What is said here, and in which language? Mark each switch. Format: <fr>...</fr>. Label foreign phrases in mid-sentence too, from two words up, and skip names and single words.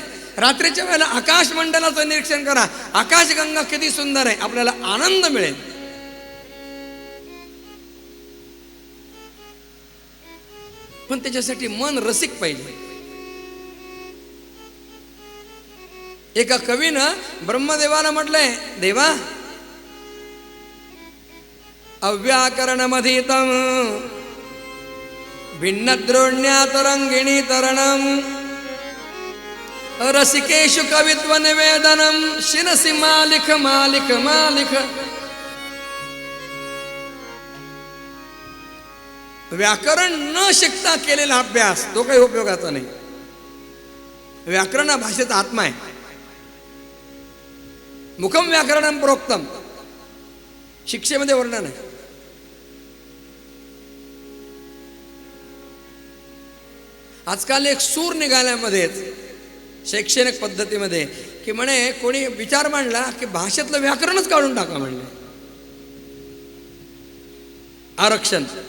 <mr>रात्रीच्या वेळेला आकाश मंडलाचं निरीक्षण करा. आकाशगंगा किती सुंदर आहे, आपल्याला आनंद मिळेल. पण त्याच्यासाठी मन रसिक पाहिजे. एका कवीनं ब्रह्मदेवाला म्हटलंय,</mr> <sa>देवा अव्याकरणमधीतम भिन्नद्रोण्या तरंगिणी तरणम रसिकेषु कवित्व निवेदनम शिरसि मालिक मालिक मालिक.</sa> <mr>व्याकरण न शिकता केलेला अभ्यास तो काही उपयोगाचा नाही. व्याकरण हा भाषेचा आत्मा आहे.</mr> <sa>मुखम व्याकरणम प्रोक्तम,</sa> <mr>शिक्षेमध्ये वर्णन आहे. आजकाल एक सूर निघाल्यामध्येच शैक्षणिक पद्धतीमध्ये की म्हणे कोणी विचार मांडला की भाषेतलं व्याकरणच काढून टाका म्हणले. आरक्षण.</mr>